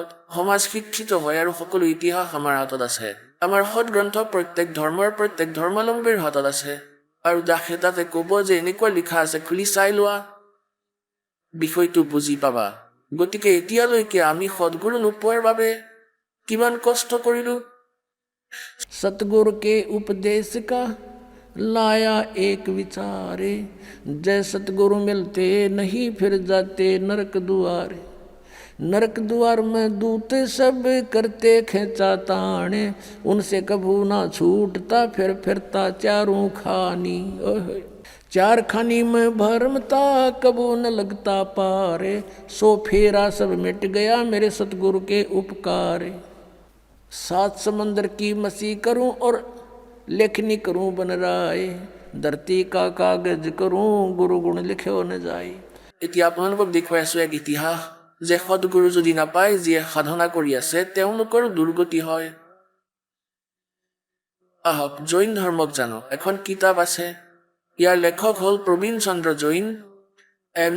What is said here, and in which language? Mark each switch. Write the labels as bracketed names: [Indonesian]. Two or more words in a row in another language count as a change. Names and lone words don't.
[Assamese] সমাজ শিক্ষিত হয়, আৰু সকলো ইতিহাস আমাৰ হাতত আছে। আমাৰ সৎগ্ৰন্থ প্ৰত্যেক ধৰ্মৰ প্ৰত্যেক ধৰ্মাৱলম্বীৰ হাতত আছে, আৰু দাসে তাতে ক'ব যে এনেকুৱা লিখা আছে, খুলি চাই লোৱা, বিষয়টো বুজি পাবা। গতিকে এতিয়ালৈকে আমি সদ্গুৰু নোপোৱাৰ বাবে কিমান কষ্ট কৰিলোঁ। [Hindi] सतगुरु के उपदेश का लाया एक विचारे, जय सतगुरु मिलते नहीं फिर जाते नरक दुआरे। नरक द्वार में दूते सब करते खेचा ताने, उनसे कभू ना छूटता फिर फिरता चारों खानी। चार खानी में भरमता कबू न लगता पारे, सो फेरा सब मिट गया मेरे सतगुरु के उपकारे। 7 समंदर की मसी करूं और लेखनी करूं बन राय, धरती का कागज करूं गुरु गुण लिखे न जाए। [Assamese] এতিয়া আপোনালোকক দেখুৱাই আছো এক ইতিহাস, যে সদগুৰু যদি নাপায়, যিয়ে সাধনা কৰি আছে, তেওঁলোকৰ দুৰ্গতি হয়। আহক জৈন ধৰ্মক জানো। এখন কিতাপ আছে, ইয়াৰ লেখক হ'ল প্ৰবীণ চন্দ্ৰ জৈন, M.A.